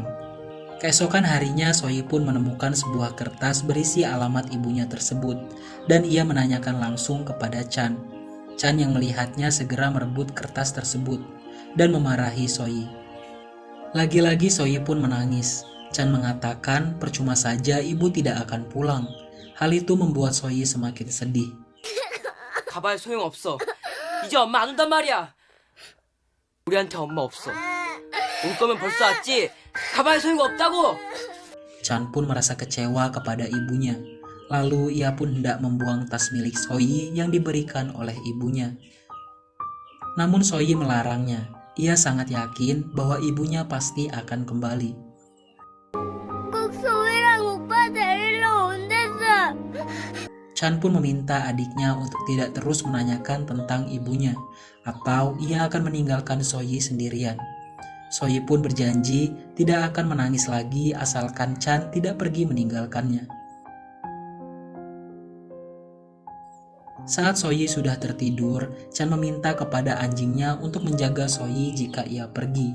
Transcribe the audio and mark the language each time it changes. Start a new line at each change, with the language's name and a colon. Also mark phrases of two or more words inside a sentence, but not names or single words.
Indonesian: Keesokan harinya Soyi pun menemukan sebuah kertas berisi alamat ibunya tersebut dan ia menanyakan langsung kepada Chan. Chan yang melihatnya segera merebut kertas tersebut dan memarahi Soyi. Lagi-lagi Soyi pun menangis. Chan mengatakan percuma saja ibu tidak akan pulang. Hal itu membuat Soyi semakin sedih.
Korean: 가봐야 소용없어. 이제 엄마 안 온단 말이야. 우리한테 엄마 없어. 올 거면 벌써 왔지. 가봐야 소용없다고.
Indonesian: Chan pun merasa kecewa kepada ibunya. Lalu ia pun hendak membuang tas milik Soyi yang diberikan oleh ibunya. Namun Soyi melarangnya. Ia sangat yakin bahwa ibunya pasti akan kembali.
Korean: 꼭 소희랑 오빠 데리러 온댔어.
Indonesian: Chan pun meminta adiknya untuk tidak terus menanyakan tentang ibunya, atau ia akan meninggalkan Soyi sendirian. Soyi pun berjanji tidak akan menangis lagi asalkan Chan tidak pergi meninggalkannya. Saat Soyi sudah tertidur, Chan meminta kepada anjingnya untuk menjaga Soyi jika ia pergi.